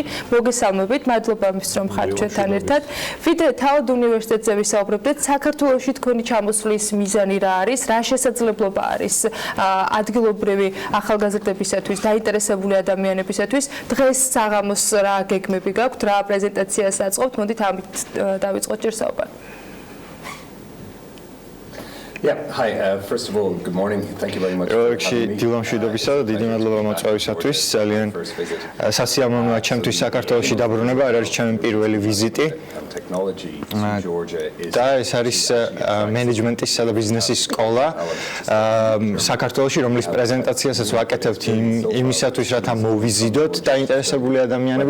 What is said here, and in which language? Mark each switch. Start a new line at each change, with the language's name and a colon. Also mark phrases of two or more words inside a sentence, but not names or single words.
Georgian: მოგესალმებით, მადლობა იმისთვის რომ ხართ ჩვენთან ერთად. ვიდრე თავად უნივერსიტეტზე ვისაუბრებდით, საქართველოში თქვენი ჩამოსვლის მიზანი რა არის, რა შესაძლებლობა არის ადგილობრივი ახალგაზრდებისათვის, დაინტერესებული ადამიანებისათვის. დღეს საღამოს რა გეგმები გაქვთ, რა პრეზენტაციას აწყობთ? მოდით ამით დავიწყოთ ჯერ საუბარი.
English: Yeah, hi. First of all, good morning. Thank you very much.
Georgian: როიქში დილამშვიდობისა და დიდი მადლობა მოწვევისათვის. ძალიან სასიამოვნოა ჩემთვის საქართველოში დაბრუნება, არ არის ჩემი პირველი ვიზიტი. და ეს არის მენეჯმენტისა და ბიზნესის სკოლა საქართველოში, რომლის პრეზენტაციასაც ვაკეთებთ იმისათვის, რათა მოვიზიდოთ დაინტერესებული ადამიანები.